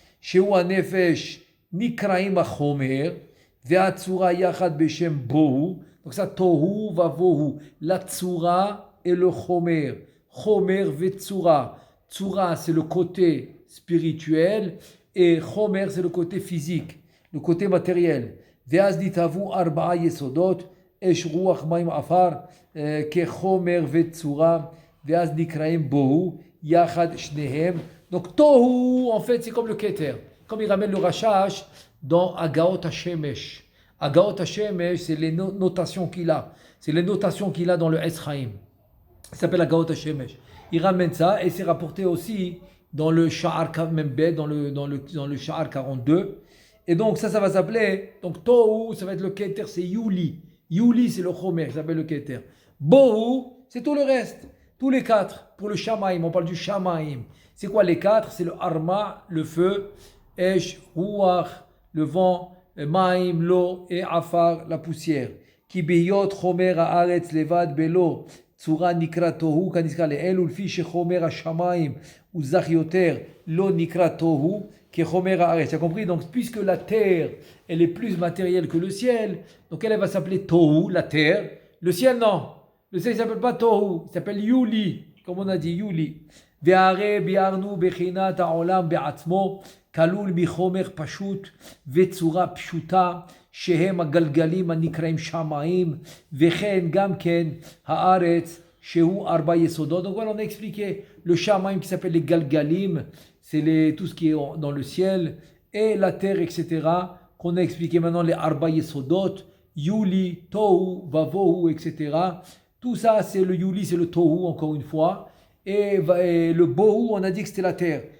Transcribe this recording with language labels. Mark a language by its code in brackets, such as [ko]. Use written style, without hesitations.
[he] Sheu nefesh nikraim achomer, ve'atsura yachad beshem bohu. [fr] Donc ça, tohu va vohu, la tsura et le chomer. Chomer ve'tsura. Tsura, c'est le côté spirituel et chomer, c'est le côté physique, le côté matériel. [he] ואז נתהוו 4 יסודות, אש רוח מים עפר, כחומר וצורה, ואז נקראים בוהו, יחד שניהם. [fr] Donc tohu, en fait, c'est comme le keter. Comme il ramène le Rashash dans Agaot HaShemesh. Agaot HaShemesh, c'est les notations qu'il a. C'est les notations qu'il a dans le Esraïm. Ça s'appelle Agaot HaShemesh. Il ramène ça et c'est rapporté aussi dans le Sha'ar Membed, dans le Sha'ar 42. Et donc ça va s'appeler, donc Tohu, ça va être le Keter, c'est Yuli. Yuli, c'est le Chomer, ça s'appelle le Keter. Bohu, c'est tout le reste. Tous les 4. Pour le Shamaim, on parle du Shamaim. C'est quoi les 4? C'est le Arma, le feu, Esh, Ruach, le vent, Maim, l'eau et Afar, la poussière. [he] Ki beyot Chomer haaretz levad belo. צורה נקרא תוהו כנזכר לאל ולפי שחומר השמיים הוא זך יותר לא נקרא תוהו כחומר הארץ. [fr] Tu as compris? Donc puisque la terre elle est plus matérielle que le ciel, donc elle va s'appeler tohu, la terre. Le ciel non, le ciel ne s'appelle pas tohu, il s'appelle yuli, comme on a dit yuli. [he] והרי ביארנו בחינת העולם בעצמו כלול מחומר פשוט וצורה פשוטה שהם הגלגלים הנקראים שמיים וכן גם כן הארץ שהוא 4 יסודות. [fr] Donc voilà, on a expliqué le shamaim qui s'appelle les galgalim, c'est tout ce qui est dans le ciel, et la terre, etc. qu'on a expliqué maintenant les 4 yesodot, yuli, tohu, vavohu, etc. Tout ça c'est le yuli, c'est le tohu encore une fois. Et le bohu, on a dit que c'était la terre.